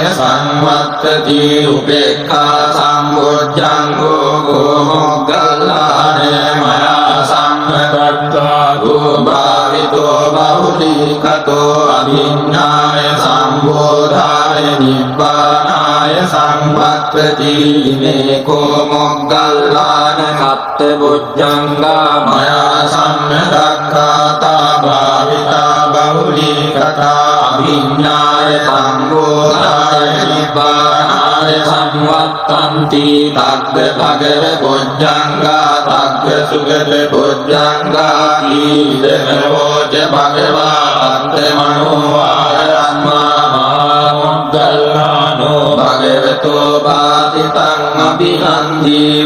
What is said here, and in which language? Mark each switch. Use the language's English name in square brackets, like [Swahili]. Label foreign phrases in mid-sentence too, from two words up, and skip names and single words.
[Pali] සංවත්තති උපේක්ඛා සම්බුද්ධංගෝ කෝ මොග්ගල්ලාන මයා සම්නදක්ඛාතෝ භාවිතෝ බහුලීකතෝ අභිඤ්ඤාය සම්බෝධාය නිබ්බානාය සංවත්තති ඉමේ කෝ මොග්ගල්ලාන කත්ත බුද්ධංගා මයා සම්නදක්ඛාතා භාවිතා බහුලීකතා අභිඤ්ඤාය සම්බෝධාය නිබ්බානාය සංවත්තන්ති තග්ග භගව බුද්ධංගා තග්ග සුගත බුද්ධංගා ඊදනෝච භගවා අත්තමනෝ ආයස්මා මහා මොග්ගල්ලානෝ භගවතෝ වාදිතං අභිනන්දි